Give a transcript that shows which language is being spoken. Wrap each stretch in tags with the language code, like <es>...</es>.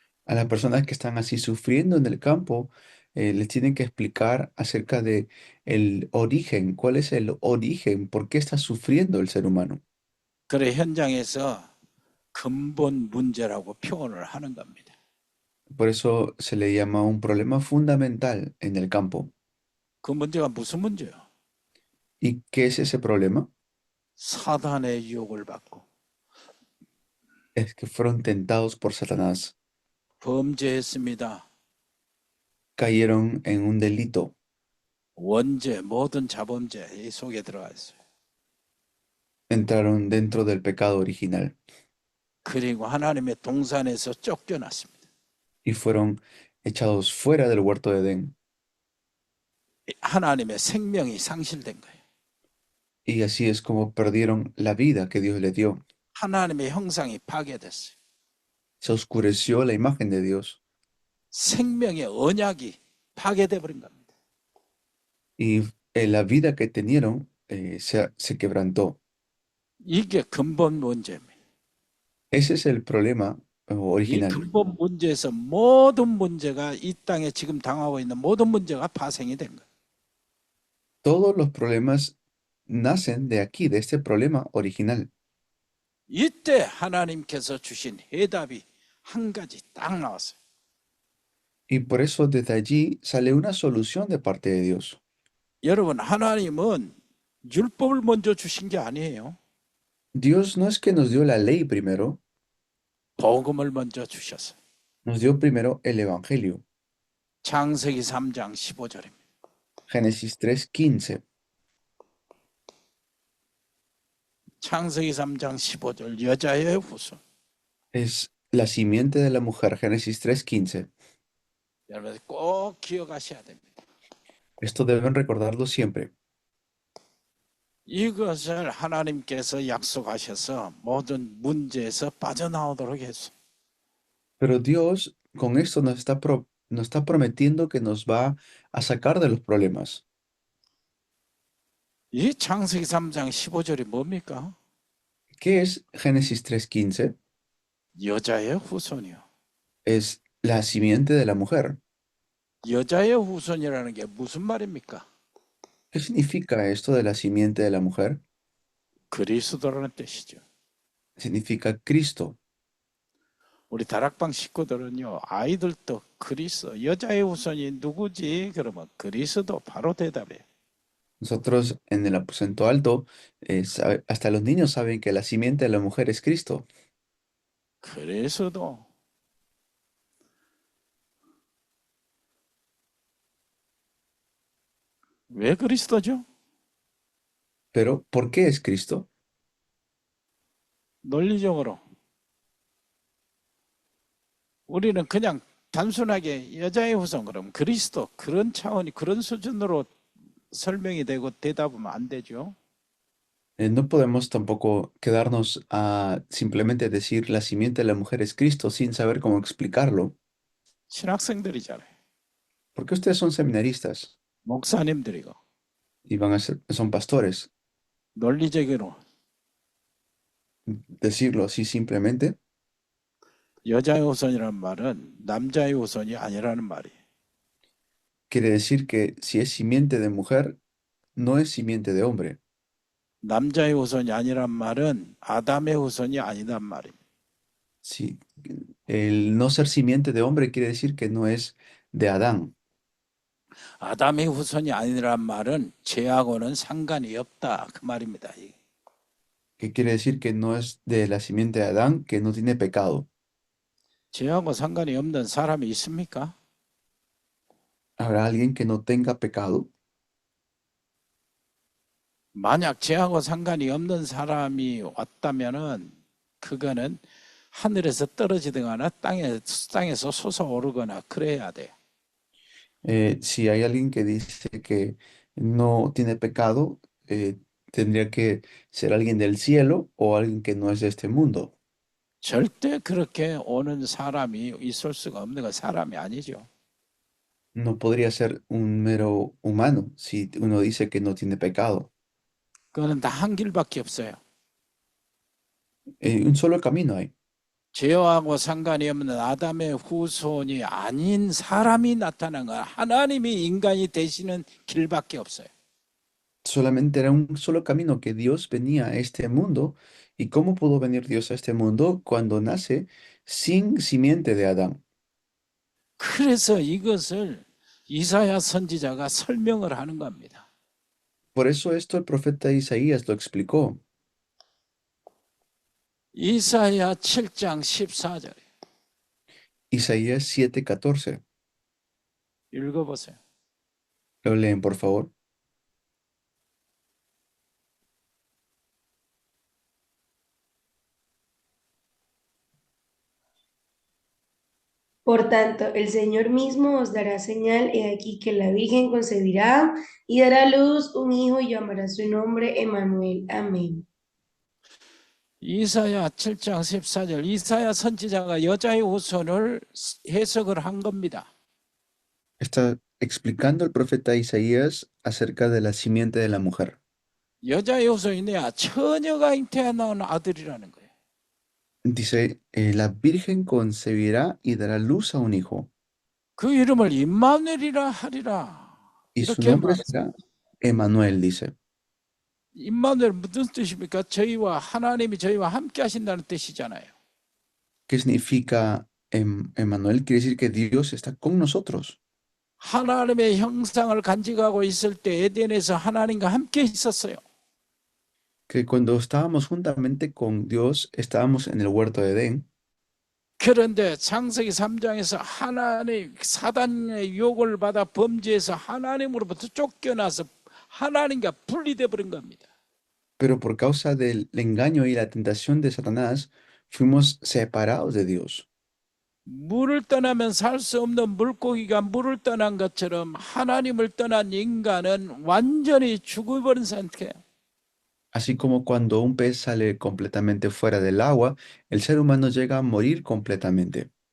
<es>A las personas que están así sufriendo en el campo, les tienen que explicar acerca de el origen, cuál es el origen, por qué está sufriendo el ser humano.</es> <ko>그래 현장에서 근본 문제라고 표현을 하는 겁니다.</ko> <es>Por eso se le llama un problema fundamental en el campo.</es> <ko>그 문제가 무슨 문제예요?</ko> <es>¿Y qué es ese problema?</es> <ko>사단의 유혹을 받고</ko> <es>Es que fueron tentados por Satanás,</es> <ko>범죄했습니다.</ko> <es>cayeron en un delito,</es> <ko>원죄, 모든 자범죄 이 속에 들어가 있어요.</ko> <es>entraron dentro del pecado original</es> <ko>그리고 하나님의 동산에서 쫓겨났습니다.</ko> <es>y fueron echados fuera del huerto de Edén.</es> <ko>하나님의 생명이 상실된 거예요.</ko> <es>Y así es como perdieron la vida que Dios le dio.</es> <ko>하나님의 형상이 파괴됐어요.</ko> <es>Se oscureció la imagen de Dios</es> <ko>생명의 언약이 파괴돼 버린 겁니다.</ko> <es>y la vida que tenieron se quebrantó.</es> <ko>이게 근본 문제입니다.</ko> <es>Ese es el problema</es> <ko>이</ko> <es>original.</es> <ko>근본 문제에서 모든 문제가 이 땅에 지금 당하고 있는 모든 문제가 파생이 된 거예요.</ko> <es>Todos los problemas nacen de aquí, de este problema original.</es> <ko>이때 하나님께서 주신 해답이 한 가지 딱 나왔어요.</ko> <es>Y por eso desde allí sale una solución de parte de Dios.</es> <ko>여러분, 하나님은 율법을 먼저 주신 게 아니에요.</ko> <es>Dios no es que nos dio la ley primero,</es> <ko>복음을 먼저 주셨어요.</ko> <es>nos dio primero el Evangelio.</es> <ko>창세기 3장 15절입니다.</ko> <es>Génesis 3:15.</es> <ko>창세기 3장 15절 여자의 후손.</ko> <es>Es la simiente de la mujer, Génesis 3:15.</es> <ko>여러분 꼭 기억하셔야 됩니다.</ko> <es>Esto deben recordarlo siempre.</es> <ko>이것을 하나님께서 약속하셔서 모든 문제에서 빠져나오도록 했어요.</ko> <es>Pero Dios con esto nos está prometiendo que nos va a sacar de los problemas.</es> <ko>이 창세기 3장 15절이 뭡니까?</ko> <es>¿Qué es Génesis 3:15?</es> <ko>여자의 후손이요.</ko> <es>Es la simiente de la mujer.</es> <ko>여자의 후손이라는 게 무슨 말입니까?</ko> <es>¿Qué significa esto de la simiente de la mujer?</es> <ko>그리스도라는 뜻이죠.</ko> <es>Significa Cristo.</es> <ko>우리 다락방 식구들은요, 아이들도 그리스도, 여자의 후손이 누구지? 그러면 그리스도 바로 대답해요.</ko> <es>Nosotros en el aposento alto, hasta los niños saben que la simiente de la mujer es Cristo.</es> <ko>그리스도. 왜 그리스도죠?</ko> <es>Pero, ¿por qué es Cristo?</es> <ko>논리적으로. 우리는 그냥 단순하게 여자의 후손 그럼 그리스도 그런 차원이 그런 수준으로 설명이 되고 대답하면 안 되죠.</ko> <es>No podemos tampoco quedarnos a simplemente decir la simiente de la mujer es Cristo sin saber cómo explicarlo.</es> <ko>신학생들이잖아요.</ko> <es>Porque ustedes son seminaristas</es> <ko>목사님들이고</ko> <es>y son pastores.</es> <ko>논리적으로</ko> <es>Decirlo así simplemente</es> <ko>여자의 후손이라는 말은 남자의 후손이 아니라는 말이에요.</ko> <es>quiere decir que si es simiente de mujer, no es simiente de hombre.</es> <ko>남자의 후손이 아니란 말은 아담의 후손이 아니란 말입니다.</ko> <es>Si el no ser simiente de hombre quiere decir que no es de Adán.</es> <ko>아담의 후손이 아니란 말은 죄하고는 상관이 없다 그 말입니다.</ko> <es>Que quiere decir que no es de la simiente de Adán, que no tiene pecado.</es> <ko>죄하고 상관이 없는 사람이 있습니까?</ko> <es>¿Habrá alguien que no tenga pecado?</es> <ko>만약 죄하고 상관이 없는 사람이 왔다면은 그거는 하늘에서 떨어지거나 땅에서 솟아오르거나 그래야 돼요.</ko> <es>Si hay alguien que dice que no tiene pecado, tendría que ser alguien del cielo o alguien que no es de este mundo.</es> <ko>절대 그렇게 오는 사람이 있을 수가 없는 건 사람이 아니죠.</ko> <es>No podría ser un mero humano si uno dice que no tiene pecado.</es> <ko>그거는 다 한 길밖에 없어요.</ko> <es>Un solo camino hay.</es> <ko>죄하고 상관이 없는 아담의 후손이 아닌 사람이 나타난 건 하나님이 인간이 되시는 길밖에 없어요.</ko> <es>Solamente era un solo camino que Dios venía a este mundo. ¿Y cómo pudo venir Dios a este mundo cuando nace sin simiente de Adán?</es> <ko>그래서 이것을 이사야 선지자가 설명을 하는 겁니다.</ko> <es>Por eso esto el profeta Isaías lo explicó.</es> <ko>이사야 7장 14절</ko> <es>Isaías 7:14.</es> <ko>읽어보세요.</ko> <es>¿Lo leen, por favor? Por tanto, el Señor mismo os dará señal, he aquí que la Virgen concebirá y dará a luz un hijo y llamará su nombre Emmanuel. Amén.</es> <ko>이사야 7장 14절 이사야 선지자가 여자의 후손을 해석을 한 겁니다.</ko> <es>Está explicando el profeta Isaías acerca de la simiente de la mujer.</es> <ko>여자의 후손이냐 처녀가 잉태해 나온 아들이라는 거예요.</ko> <es>Dice, la Virgen concebirá y dará luz a un hijo,</es> <ko>그 이름을 임마누엘이라 하리라.</ko> <es>y su</es> <ko>이렇게</ko> <es>nombre</es> <ko>말했어요.</ko> <es>será Emmanuel, dice.</es> <ko>임마누엘 무슨 뜻입니까? 저희와 하나님이 저희와 함께 하신다는 뜻이잖아요.</ko> <es>¿Qué significa Emmanuel? Quiere decir que Dios está con nosotros.</es> <ko>하나님의 형상을 간직하고 있을 때 에덴에서 하나님과 함께 있었어요.</ko> <es>Que cuando estábamos juntamente con Dios, estábamos en el huerto de Edén,</es> <ko>그런데 창세기 3장에서 하나님 사단의 유혹을 받아 범죄해서 하나님으로부터 쫓겨나서 하나님과 분리돼 버린 겁니다.</ko> <es>pero por causa del engaño y la tentación de Satanás, fuimos separados de Dios.</es> <ko>물을 떠나면 살 수 없는 물고기가 물을 떠난 것처럼 하나님을 떠난 인간은 완전히 죽어버린 상태예요.</ko> <es>Así como cuando un pez sale completamente fuera del agua, el ser humano llega a morir completamente.</es>